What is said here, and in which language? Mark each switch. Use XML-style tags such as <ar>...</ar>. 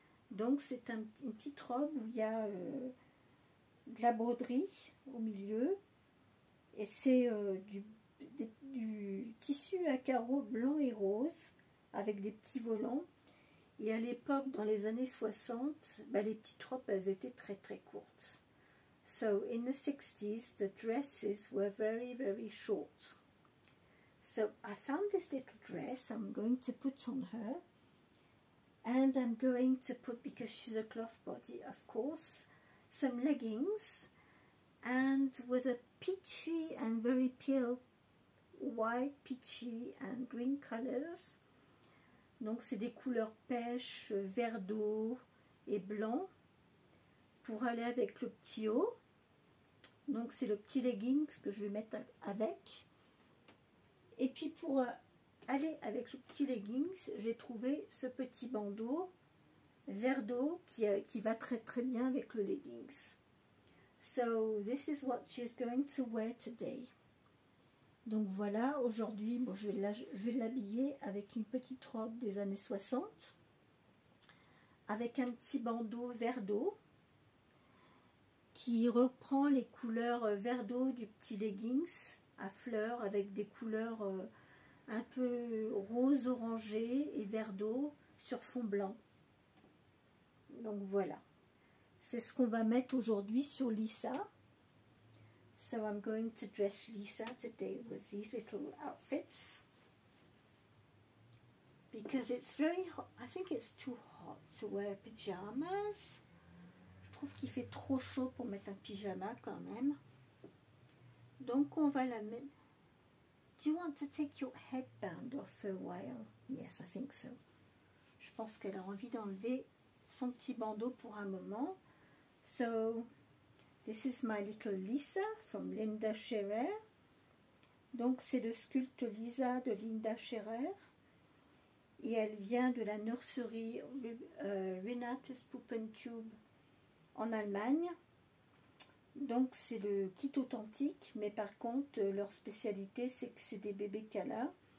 <fr>Donc c'est une petite robe où il y a de la broderie au milieu, et c'est du tissu à carreaux blanc et rose avec des petits volants. Et à l'époque, dans les années 60, bah, les petites robes, elles étaient très très courtes.</fr> <en>So in the 60s, the dresses were very very short. So I found this little dress I'm going to put on her, and I'm going to put, because she's a cloth body of course, some leggings, and with a peachy and very pale white, peachy and green colors.</en> <fr>Donc c'est des couleurs pêche, vert d'eau et blanc, pour aller avec le petit haut. Donc c'est le petit leggings que je vais mettre avec. Et puis pour aller avec le petit leggings, j'ai trouvé ce petit bandeau vert d'eau qui va très très bien avec le leggings.</fr> <en>So this is what she's going to wear today.</en> <fr>Donc voilà, aujourd'hui, bon, je vais l'habiller avec une petite robe des années 60, avec un petit bandeau vert d'eau, qui reprend les couleurs vert d'eau du petit leggings à fleurs, avec des couleurs un peu rose orangé et vert d'eau sur fond blanc. Donc voilà, c'est ce qu'on va mettre aujourd'hui sur Lisa.</fr> <en>So I'm going to dress Lisa today with these little outfits, because it's very hot. I think it's too hot to wear pyjamas.</en> <fr>Je trouve qu'il fait trop chaud pour mettre un pyjama quand même. Donc on va la mettre.</fr> <en>Do you want to take your headband off for a while? Yes, I think so.</en> <fr>Je pense qu'elle a envie d'enlever son petit bandeau pour un moment.</fr> <en>So this is my little Lisa from Linda Scherer.</en> <fr>Donc c'est le sculpte Lisa de Linda Scherer. Et elle vient de la nurserie Renates Puppentube en Allemagne. Donc c'est le kit authentique, mais par contre leur spécialité c'est que c'est des bébés câlins.</fr>